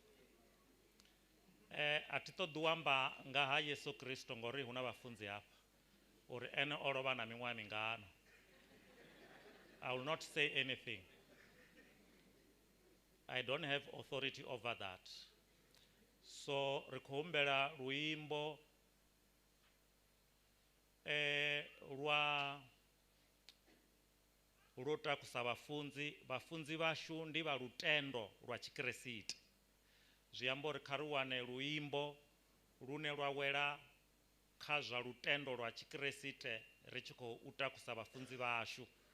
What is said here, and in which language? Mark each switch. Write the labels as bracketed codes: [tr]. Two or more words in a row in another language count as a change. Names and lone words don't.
[ve] a thi ṱoḓi u amba nga ha Yesu Kristo ngori hu na vhafunzi hafha uri ene o lovha na miṅwaha mingana. [en] I will not say anything. I don't have authority over that. [ve] So ri khou humbela luimbo lwo takusa vhafunzi vhashu ndi vha lutendo lwa Tshikresiti. Zwi amba uri kha ri wane luimbo lune lwa wela kha zwa lutendo lwa tshikresite ri tshi khou takusa vhafunzi vhashu.